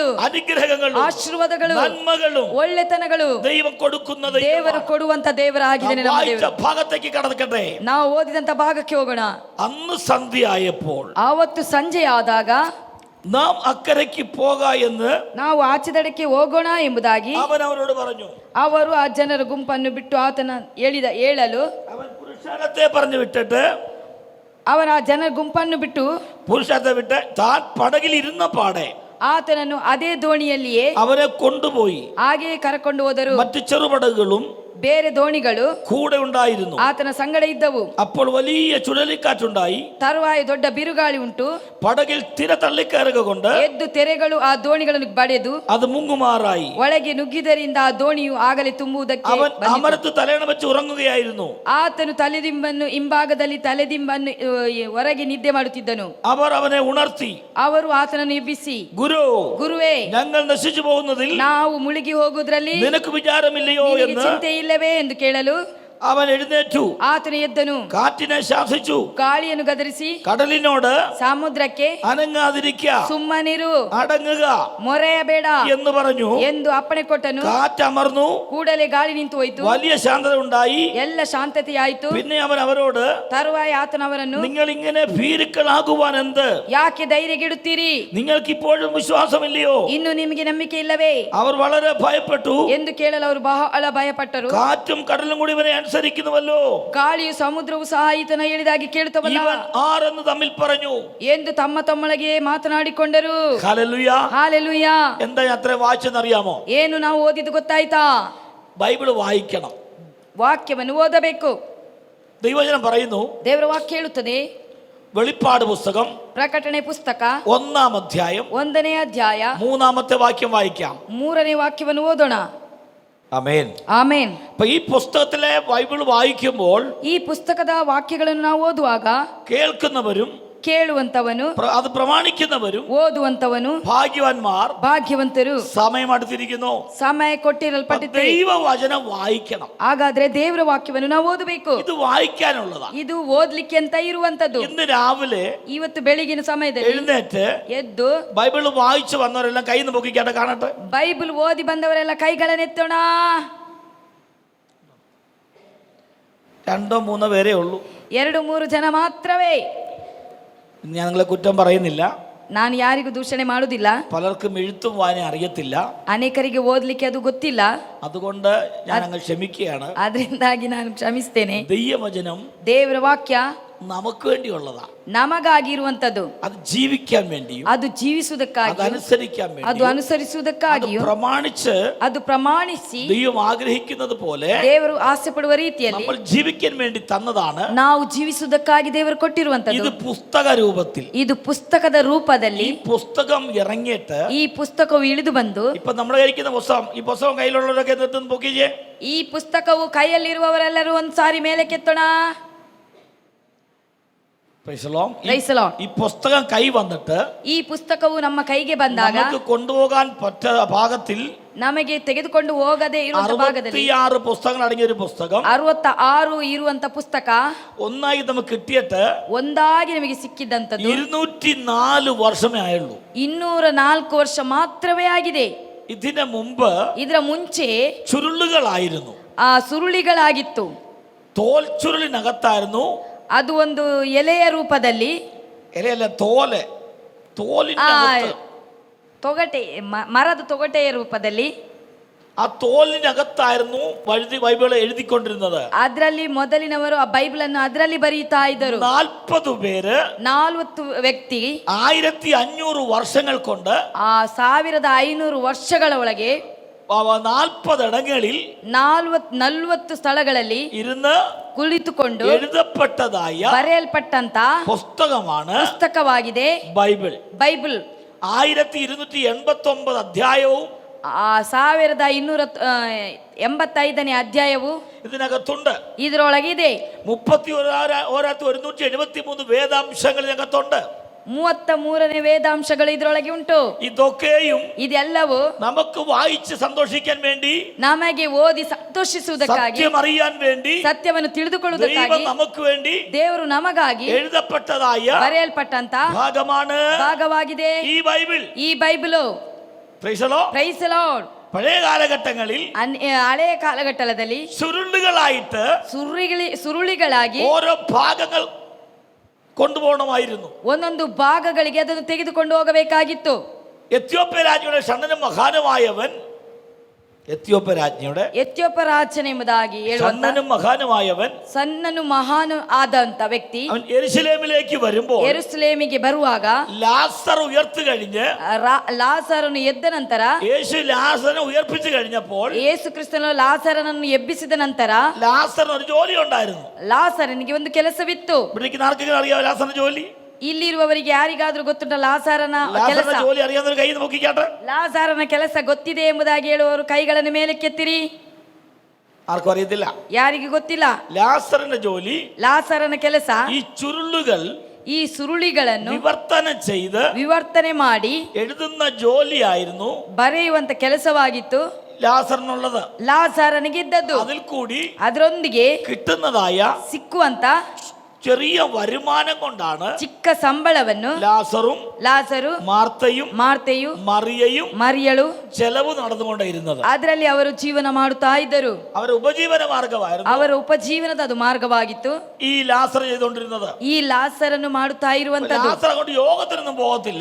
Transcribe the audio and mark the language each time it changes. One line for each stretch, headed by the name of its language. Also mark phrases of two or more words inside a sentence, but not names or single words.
Malayalam: അനുഗ്രഹങ്ങളും
Kannada: ಆಶೀರ್ವಾದಗಳು
Malayalam: നന്മകളും
Kannada: ಒಳ್ಳೆತನಗಳು
Malayalam: ദൈവം കൊടുക്കുന്നത്
Kannada: ದೇವರು ಕೊಡುವಂತ ದೇವರಾಗಿದ್ದಾನೆ ನಮ್ಮ ದೇವರು.
Malayalam: ഭാഗത്തേക്ക് കടക്കട്ടെ.
Kannada: ನಾವು ಓದಿದಂತ ಭಾಗಕ್ಕೆ ಹೋಗೋಣ.
Malayalam: അന്ന് സന്ധ്യയായപ്പോൾ
Kannada: ಆವತ್ತು ಸಂಜೆ ಆದಾಗ
Malayalam: നാം അക്കരയ്ക്ക് പോക എന്ന്
Kannada: ನಾವು ಆಚೆ ದಡಕ್ಕೆ ಹೋಗೋಣ ಎಂಬುದಾಗಿ
Malayalam: അവൻ അവരോട് പറഞ്ഞു.
Kannada: ಅವರು ಆ ಜನರ ಗುಂಪನ್ನು ಬಿಟ್ಟು ಆತನ ಹೇಳಲು
Malayalam: അവൻ പുരുഷാരത്തെ പറഞ്ഞു വിട്ടിട്ട്
Kannada: ಅವನ ಆ ಜನರ ಗುಂಪನ್ನು ಬಿಟ್ಟು
Malayalam: പുരുഷാരത്തെ വിട്ട് താൻ പടകിൽ ഇരുന്ന പാടെ
Kannada: ಆತನನ್ನು ಅದೇ ದೋಣಿಯಲ್ಲಿಯೇ
Malayalam: അവരെ കൊണ്ടുപോയി
Kannada: ಹಾಗೆಯೇ ಕರಕೊಂಡು ಹೋದರು.
Malayalam: മറ്റു ചെറുപടകുകളും
Kannada: ಬೇರೆ ದೋಣಿಗಳು
Malayalam: കൂടെ ഉണ്ടായിരുന്നു.
Kannada: ಆತನ ಸಂಗಡ ಇದ್ದವು.
Malayalam: അപ്പോൾ വലിയ ചുഴലിക്കാറ്റുണ്ടായി.
Kannada: ತರುವಾಯ ದೊಡ್ಡ ಬಿರುಗಾಳಿ ಉಂಟು.
Malayalam: പടകിൽ തിര തള്ളിക്കയറുക കൊണ്ട്
Kannada: ಎದ್ದು ತೆರೆಗಳು ಆ ದೋಣಿಗಳನ್ನು ಬಡೆದು
Malayalam: അത് മുങ്ങുമാറായി.
Kannada: ಒಳಗೆ ನುಗ್ಗಿದರಿಂದ ಆ ದೋಣಿಯು ಆಗಲೇ ತುಂಬುವುದಕ್ಕೆ
Malayalam: അവൻ അമരത്ത് തലയണ വെച്ച് ഉറങ്ങുകയായിരുന്നു.
Kannada: ಆತನು ಹಿಂಭಾಗದಲ್ಲಿ ತಲೆದಿಂಬನ್ನು ಹೊರಗೆ ನಿದ್ದೆ ಮಾಡುತ್ತಿದ್ದನು.
Malayalam: അവർ അവനെ ഉണർത്തി
Kannada: ಅವರು ಆತನನ್ನು ಎಬ್ಬಿಸಿ, ಗುರುವೇ,
Malayalam: ഞങ്ങൾ നശിച്ചു പോകുന്നതിൽ
Kannada: ನಾವು ಮುಳುಗಿ ಹೋಗುವುದರಲ್ಲಿ
Malayalam: നിനക്ക് വിചാരമില്ലയോ എന്ന്
Kannada: ಚಿಂತೆ ಇಲ್ಲವೇ ಎಂದು ಕೇಳಲು
Malayalam: അവൻ എഴുന്നേറ്റു.
Kannada: ಆತನು ಎದ್ದನು,
Malayalam: കാറ്റിനെ ശാസിച്ചു,
Kannada: ಗಾಳಿಯನ್ನು ಗದರಿಸಿ
Malayalam: കടലിനോട്
Kannada: ಸಮುದ್ರಕ್ಕೆ
Malayalam: അനങ്ങാതിരിക്ക,
Kannada: ಸುಮ್ಮನಿರು,
Malayalam: അടങ്ങുക
Kannada: ಮೊರೆಯಬೇಡ
Malayalam: എന്ന് പറഞ്ഞു.
Kannada: ಎಂದು ಅಪ್ಪಣೆ ಕೊಟ್ಟನು.
Malayalam: കാറ്റമർന്നു,
Kannada: ಕೂಡಲೇ ಗಾಳಿ ನಿಂತು ಹೋಯಿತು.
Malayalam: വലിയ ശാന്തത ഉണ്ടായി.
Kannada: ಎಲ್ಲ ಶಾಂತತೆಯಾಯಿತು.
Malayalam: പിന്നെ അവൻ അവരോട്,
Kannada: ತರುವಾಯ ಆತನು ಅವರನ್ನು,
Malayalam: നിങ്ങൾ ഇങ്ങനെ ഭീരുക്കളാകുവാൻ എന്ത്?
Kannada: ಯಾಕೆ ಧೈರ್ಯಗೆಡುತ್ತೀರಿ?
Malayalam: നിങ്ങൾക്ക് ഇപ്പോഴും വിശ്വാസമില്ലയോ?
Kannada: ಇನ್ನು ನಿಮಗೆ ನಂಬಿಕೆ ಇಲ್ಲವೇ?
Malayalam: അവർ വളരെ ഭയപ്പെട്ടു
Kannada: ಎಂದು ಕೇಳಲು ಅವರು ಬಹಳ ಭಯಪಟ್ಟರು.
Malayalam: കാറ്റും കടലും കൂടി ഇവനെ അനുസരിക്കുന്നുവല്ലോ,
Kannada: ಗಾಳಿಯು ಸಮುದ್ರವು ಸಹ ಈತನ ಹೇಳಿದಾಗಿ ಕೇಳುತ್ತವಲ್ಲ,
Malayalam: ഇവൻ ആരെന്ന് തമ്മിൽ പറഞ്ഞു
Kannada: ಎಂದು ತಮ್ಮೊಳಗೆ ಮಾತನಾಡಿಕೊಂಡರು.
Malayalam: ഹല്ലേലൂയ.
Kannada: ಹಾಲೆಲೂಯ.
Malayalam: എന്താ ഞാൻ അത്ര വായിച്ചെന്നറിയാമോ?
Kannada: ಏನು ನಾವು ಓದಿದ್ದು ಗೊತ್ತಾಯ್ತಾ?
Malayalam: ബൈബിള് വായിക്കണം,
Kannada: ವಾಕ್ಯವನ್ನು ಓದಬೇಕು.
Malayalam: ദൈവവചനം പറയുന്നു,
Kannada: ದೇವರ ವಾಕ್ಯ ಹೇಳುತ್ತದೆ.
Malayalam: വെളിപ്പാട് പുസ്തകം
Kannada: ಪ್ರಕಟಣೆ ಪುಸ್ತಕ
Malayalam: 1-ാം അധ്യായം
Kannada: 1ನೇ ಅಧ್ಯಾಯ
Malayalam: 3-ാമത്തെ വാക്യം വായിക്കാം.
Kannada: 3ನೇ ವಾಕ್ಯವನ್ನು ಓದೋಣ.
Malayalam: ആമേൻ.
Kannada: ಆಮೇನ್.
Malayalam: അപ്പൊ ഈ പുസ്തകത്തിലെ ബൈബിൾ വായിക്കുമ്പോൾ
Kannada: ಈ ಪುಸ್ತಕದ ವಾಕ್ಯಗಳನ್ನು ನಾವು ಓದುವಾಗ
Malayalam: കേൾക്കുന്നവരും
Kannada: ಕೇಳುವಂತವನು,
Malayalam: അത് പ്രമാണിക്കുന്നവരും
Kannada: ಓದುವಂತವನು
Malayalam: ഭാഗ്യവാന്മാർ.
Kannada: ಭಾಗ್ಯವಂತರು.
Malayalam: സമയം അടുത്തിരിക്കുന്നു,
Kannada: ಸಮಯ ಕೊಟ್ಟಿರಲ್ಪಟ್ಟಿದೆ.
Malayalam: ദൈവവചനം വായിക്കണം.
Kannada: ಹಾಗಾದ್ರೆ ದೇವರ ವಾಕ್ಯವನ್ನು ನಾವು ಓದಬೇಕು.
Malayalam: ഇത് വായിക്കാനുള്ളതാ.
Kannada: ಇದು ಓದ್ಲಿಕ್ಕೆ ಅಂತ ಇರುವಂತದ್ದು.
Malayalam: ഇന്ന് രാവിലെ
Kannada: ಇವತ್ತು ಬೆಳಗಿನ ಸಮಯದಲ್ಲಿ
Malayalam: എഴുന്നേറ്റ്
Kannada: ಎದ್ದು
Malayalam: ബൈബിള് വായിച്ചു വന്നവരെല്ലാം കൈ നോക്കിക്കാട്ടെ, കാണട്ടെ.
Kannada: ಬೈಬಲ್ ಓದಿ ಬಂದವರೆಲ್ಲ ಕೈಗಳನ್ನೆತ್ತೋಣ.
Malayalam: 2-3 പേരേ ഉള്ളൂ.
Kannada: 2-3 ಜನ ಮಾತ್ರವೇ.
Malayalam: ഞാൻ നിങ്ങളെ കുറ്റം പറയുന്നില്ല.
Kannada: ನಾನು ಯಾರಿಗೂ ದೂಷಣೆ ಮಾಡುವುದಿಲ್ಲ.
Malayalam: പലർക്കും എഴുത്തും വായന അറിയത്തില്ല.
Kannada: ಅನೇಕರಿಗೆ ಓದ್ಲಿಕ್ಕೆ ಅದು ಗೊತ್ತಿಲ್ಲ.
Malayalam: അതുകൊണ്ട് ഞാൻ അങ്ങ് ക്ഷമിക്കുകയാണ്.
Kannada: ಅದರಿಂದಾಗಿ ನಾನು ಕ್ಷಮಿಸ್ತೇನೆ.
Malayalam: ദൈവവചനം
Kannada: ದೇವರ ವಾಕ್ಯ
Malayalam: നമുക്ക് വേണ്ടിയുള്ളതാ,
Kannada: ನಮಗಾಗಿರುವಂತದ್ದು.
Malayalam: അത് ജീവിക്കാൻ വേണ്ടിയും
Kannada: ಅದು ಜೀವಿಸುವುದಕ್ಕಾಗಿ,
Malayalam: അതനുസരിക്കാൻ
Kannada: ಅದು
Malayalam: വേണ്ടിയും
Kannada: ಅನುಸರಿಸುವುದಕ್ಕಾಗಿಯೂ,
Malayalam: പ്രമാണിച്ച്
Kannada: ಅದು ಪ್ರಮಾಣಿಸಿ
Malayalam: ദൈവം ആഗ്രഹിക്കുന്നത് പോലെ
Kannada: ದೇವರು ಆಸೆ ಪಡುವ ರೀತಿಯಲ್ಲಿ
Malayalam: നമ്മൾ ജീവിക്കാൻ വേണ്ടി തന്നതാണ്.
Kannada: ನಾವು ಜೀವಿಸುವುದಕ್ಕಾಗಿ ದೇವರು ಕೊಟ್ಟಿರುವಂತದ್ದು.
Malayalam: ഇത് പുസ്തക രൂപത്തിൽ,
Kannada: ಇದು ಪುಸ್ತಕದ ರೂಪದಲ್ಲಿ
Malayalam: ഈ പുസ്തകം ഇറങ്ങിയിട്ട്
Kannada: ಈ ಪುಸ್ತಕವು ಇಳಿದು ಬಂದು,
Malayalam: ഇപ്പൊ നമ്മൾ കഴിക്കുന്ന പുസ്തകം, ഈ പുസ്തകം കയ്യിലുള്ളവരൊക്കെ നിർത്തുന്ന പൊക്കിച്ചേ.
Kannada: ಈ ಪುಸ್ತಕವು ಕೈಯಲ್ಲಿರುವವರೆಲ್ಲರೂ ಒಂದು ಸಾರಿ ಮೇಲೆ ಕೆತ್ತೋಣ.
Malayalam: ഈ പുസ്തകം കൈ വന്നിട്ട്
Kannada: ಈ ಪುಸ್ತಕವು ನಮ್ಮ ಕೈಗೆ ಬಂದಾಗ
Malayalam: നമുക്ക് കൊണ്ടുപോകാൻ പറ്റ ഭാഗത്തിൽ
Kannada: ನಮಗೆ ತೆಗೆದುಕೊಂಡು ಹೋಗದೆ ಇರುವಂತ ಭಾಗದಲ್ಲಿ
Malayalam: 66 പുസ്തകങ്ങൾ അടങ്ങിയ ഒരു പുസ്തകം,
Kannada: 66 ಇರುವಂತ ಪುಸ್ತಕ
Malayalam: ഒന്നായി നമുക്ക് കിട്ടിയിട്ട്
Kannada: ಒಂದಾಗಿ ನಮಗೆ ಸಿಕ್ಕಿದ್ದಂತದ್ದು
Malayalam: 204 ವರ್ಷമേ ആയുള്ളൂ.
Kannada: 204 ವರ್ಷ ಮಾತ್ರವೇ ಆಗಿದೆ.
Malayalam: ഇതിനു മുമ്പ്
Kannada: ಇದರ ಮುಂಚೆ
Malayalam: ചുരുളുകളായിരുന്നു,
Kannada: ಆ ಸುರುಳಿಗಳಾಗಿತ್ತು.
Malayalam: തോൽ ചുരുളിനകത്തായിരുന്നു.
Kannada: ಅದು ಒಂದು ಎಲೆಯ ರೂಪದಲ್ಲಿ,
Malayalam: എലയല്ല, തോലിന്റെ
Kannada: ತೊಗಟೆ, ಮರದ ತೊಗಟೆಯ ರೂಪದಲ್ಲಿ,
Malayalam: ആ തോലിനകത്തായിരുന്നു ബൈബിൾ എഴുതിക്കൊണ്ടിരുന്നത്.
Kannada: ಅದರಲ್ಲಿ ಮೊದಲಿನವರು ಆ ಬೈಬಲ್ ಅನ್ನು ಅದರಲ್ಲಿ ಬರೆಯುತ್ತಾ ಇದ್ದರು.
Malayalam: 40 പേര്,
Kannada: 40 ವ್ಯಕ್ತಿ
Malayalam: 1500 വർഷങ്ങൾ കൊണ്ട്,
Kannada: ಆ 1500 ವರ್ಷಗಳ ಒಳಗೆ
Malayalam: 40 ഇടങ്ങളിൽ
Kannada: 40 ಸ್ಥಳಗಳಲ್ಲಿ
Malayalam: ഇരുന്ന്
Kannada: ಕುಳಿತುಕೊಂಡು
Malayalam: എഴുതപ്പെട്ടതായ
Kannada: ಬರೆಯಲ್ಪಟ್ಟಂತ
Malayalam: പുസ്തകമാಗಿದೆ
Kannada: ಬೈಬಲ್.
Malayalam: 1289 അധ്യായവും
Kannada: 1285ನೇ ಅಧ್ಯಾಯವು
Malayalam: ഇതിനകത്തുണ്ട്.
Kannada: ಇದರೊಳಗಿದೆ.
Malayalam: 31,173 വേദാംശങ്ങൾ ഇതിനകത്തുണ്ട്.
Kannada: 33ನೇ ವೇದಾಂಶಗಳು ಇದರೊಳಗೆ ಉಂಟು.
Malayalam: ഇതൊക്കെയും
Kannada: ಇದೆಲ್ಲವೂ
Malayalam: നമുക്ക് വായിച്ച് സന്തോഷിക്കാൻ വേണ്ടി,
Kannada: ನಮಗೆ ಓದಿ ಸಂತೋಷಿಸುವುದಕ್ಕಾಗಿ,
Malayalam: സത്യം അറിയാൻ വേണ്ടി,
Kannada: ಸತ್ಯವನ್ನು ತಿಳಿದುಕೊಳ್ಳುವುದಕ್ಕಾಗಿ,
Malayalam: ദൈവം നമുക്ക് വേണ്ടി
Kannada: ದೇವರು ನಮಗಾಗಿ
Malayalam: എഴുതപ്പെട്ടതായ
Kannada: ಬರೆಯಲ್ಪಟ್ಟಂತ
Malayalam: ഭാഗമാണ്
Kannada: ಭಾಗವಾಗಿದೆ
Malayalam: ഈ ബൈബിൾ.
Kannada: ಈ ಬೈಬಲು.
English: Praise the Lord. Praise the Lord.
Malayalam: പഴയ കാലഘട്ടങ്ങളിൽ
Kannada: ಹಳೆಯ ಕಾಲಘಟ್ಟದಲ್ಲಿ
Malayalam: ചുരുളുകളായിട്ട്
Kannada: ಸುರುಳಿಗಳಾಗಿ
Malayalam: ഓരോ ഭാഗങ്ങൾ കൊണ്ടുപോകണമായിരുന്നു.
Kannada: ಒಂದೊಂದು ಭಾಗಗಳಿಗೆ ಅದನ್ನು ತೆಗೆದುಕೊಂಡು ಹೋಗಬೇಕಾಗಿತ್ತು.
Malayalam: എത്യോപ്യ രാജ്ഞിയുടെ ഷണ്ണനും മഹാനുമായവൻ, എത്യോപ്യ രാജ്ഞിയുടെ
Kannada: ಎತ್ಯೋಪ್ಯ ರಾಜನ ಎಂಬುದಾಗಿ ಹೇಳುವಂತ
Malayalam: ഷണ്ണനും മഹാനുമായവൻ,
Kannada: ಸಣ್ಣನು ಮಹಾನು ಆದಂತ ವ್ಯಕ್ತಿ
Malayalam: അവൻ യെരൂശലേമിലേക്ക് വരുമ്പോൾ
Kannada: ಯೆರೂಸಲೇಮಿಗೆ ಬರುವಾಗ
Malayalam: ലാസർ ഉയർത്തു കഴിഞ്ഞ്,
Kannada: ಲಾಸರನು ಎದ್ದ ನಂತರ,
Malayalam: യേശു ലാസറിനെ ഉയർപ്പിച്ചു കഴിഞ്ഞപ്പോൾ
Kannada: ಯೇಸು ಕ್ರಿಸ್ತನು ಲಾಸರನನ್ನು ಎಬ್ಬಿಸಿದ ನಂತರ
Malayalam: ലാസറിന് ഒരു ജോലി ഉണ്ടായിരുന്നു.
Kannada: ಲಾಸರನಿಗೆ ಒಂದು ಕೆಲಸವಿತ್ತು.
Malayalam: ഇവിടേക്ക് ആർക്കെങ്കിലും അറിയാമോ ലാസറിന്റെ ജോലി?
Kannada: ಇಲ್ಲಿರುವವರಿಗೆ ಯಾರಿಗಾದ್ರೂ ಗೊತ್ತುಂಟ ಲಾಸರನ ಕೆಲಸ?
Malayalam: ലാസറിന്റെ ജോലി അറിയാവുന്നൊരു കൈ നോക്കിക്കാട്ടെ.
Kannada: ಲಾಸರನ ಕೆಲಸ ಗೊತ್ತಿದೆ ಎಂಬುದಾಗಿ ಹೇಳುವವರು ಕೈಗಳನ್ನು ಮೇಲಕ್ಕೆತ್ತಿರಿ.
Malayalam: ആർക്കും അറിയത്തില്ല.
Kannada: ಯಾರಿಗೆ ಗೊತ್ತಿಲ್ಲ?
Malayalam: ലാസറിന്റെ ജോലി,
Kannada: ಲಾಸರನ ಕೆಲಸ
Malayalam: ഈ ചുരുളുകൾ
Kannada: ಈ ಸುರುಳಿಗಳನ್ನು
Malayalam: വിവർത്തനം ചെയ്ത്
Kannada: ವಿವರ್ತನೆ ಮಾಡಿ
Malayalam: എഴുതുന്ന ജോലിയായിരുന്നു
Kannada: ಬರೆಯುವಂತ ಕೆಲಸವಾಗಿತ್ತು
Malayalam: ലാസറിനുള്ളത്.
Kannada: ಲಾಸರನಿಗೆ ಇದ್ದದ್ದು.
Malayalam: അതിൽ കൂടി
Kannada: ಅದರೊಂದಿಗೆ
Malayalam: കിട്ടുന്നതായ
Kannada: ಸಿಕ್ಕುವಂತ
Malayalam: ചെറിയ വരുമാനം കൊണ്ടാണ്
Kannada: ಚಿಕ್ಕ ಸಂಬಳವನ್ನು
Malayalam: ലാസറും
Kannada: ಲಾಸರು,
Malayalam: മാർത്തയും മറിയയും
Kannada: ಮರಿಯಳು
Malayalam: ചെലവ് നടന്നുകൊണ്ടിരുന്നത്.
Kannada: ಅದರಲ್ಲಿ ಅವರು ಜೀವನ ಮಾಡುತ್ತಾ ಇದ್ದರು.
Malayalam: അവരുടെ ഉപജീവന മാർഗമായിരുന്നു
Kannada: ಅವರ ಉಪಜೀವನದ ಅದು ಮಾರ್ಗವಾಗಿತ್ತು
Malayalam: ഈ ലാസർ ചെയ്തുകൊണ്ടിരുന്നത്.
Kannada: ಈ ಲಾಸರನ್ನು ಮಾಡುತ್ತಾ ಇರುವಂತದ್ದು.
Malayalam: ലാസർ കൊണ്ട് യോഗത്തിനൊന്നും പോകത്തില്ല.